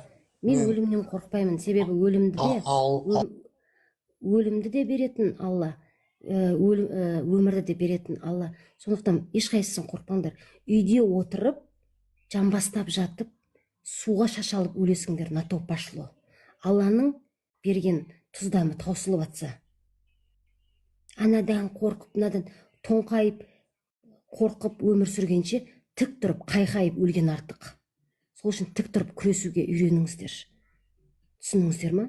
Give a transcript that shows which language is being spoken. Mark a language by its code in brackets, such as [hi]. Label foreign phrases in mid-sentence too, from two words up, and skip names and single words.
[kk] Мен өлімнен қорқпаймын, себебі өлімді де беретін Алла, өмірді де беретін Алла. Сондықтан ешқайсысын қорқпаңдар. Үйде отырып, жамбастап жатып, суға шашалып өлесіңдер, [ru] на то пошло. [kk] Алланың берген тұздамы таусылып атса. Анадан қорқып, мынадан тоңқайып, қорқып өмір сүргенше, тік тұрып, қайқайып өлген артық. Сол үшін тік тұрып күресуге үйреніңіздер. Түсініңіздер ма?